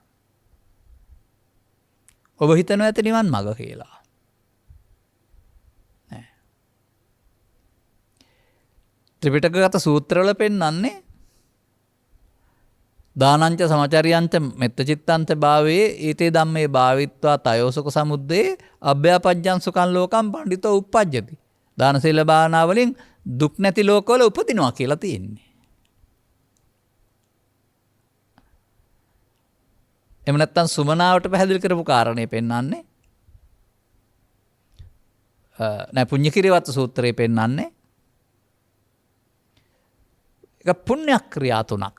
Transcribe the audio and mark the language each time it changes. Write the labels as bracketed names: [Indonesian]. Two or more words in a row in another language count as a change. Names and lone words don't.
[Sinhala] ඔබ හිතනවා ඇති නිවන් මඟ කියලා. නෑ. ත්‍රිපිටකගත සූත්‍රවල පෙන්වන්නේ [Pali] දානංච සමචරියංච මෙත්තචිත්තංච භාවයේ ඊතේ ධම්මේ භාවිත්වා තයෝසුක සමුද්දේ අභ්‍යාපජ්ජං සුඛං ලෝකං පණ්ඩිතෝ uppajjati. [Sinhala] දාන සීල භාවනා වලින් දුක් නැති ලෝකවල උපදිනවා කියලා තියෙන්නේ. එහෙම නැත්නම් සුමනාවට පැහැදිලි කරපු කාරණේ පෙන්වන්නේ නෑ පුණ්‍ය කිරියවත්ත සූත්‍රයේ පෙන්වන්නේ ඒක පුණ්‍ය ක්‍රියා තුනක්.